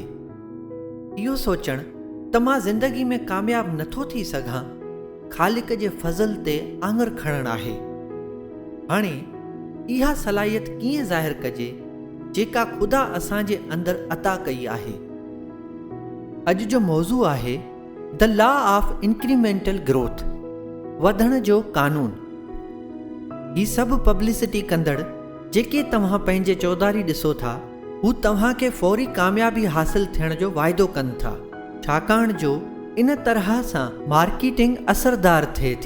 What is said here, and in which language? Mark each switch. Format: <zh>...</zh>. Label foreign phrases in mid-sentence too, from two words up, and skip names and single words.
<sd>इहो सोचणु त मां ज़िंदगी में कामयाबु नथो थी सघां, ख़ालिक जे फज़ल ते आङुर खणणु आहे। हाणे इहा सलाहियत कीअं ज़ाहिर कजे जेका ख़ुदा असांजे अंदरि अता कई आहे। अॼु जो मौज़ू आहे</sd> <en>the law of incremental growth,</en> <sd>वधण जो कानून। ही सभु पब्लिसिटी कंदड़ जेके तव्हां पंहिंजे चौधारी ॾिसो था, हू तव्हांखे फौरी कामयाबी हासिल थियण जो वाइदो कनि था, छाकाणि जो इन तरह सां मार्केटिंग असरदार थिए थी।</sd>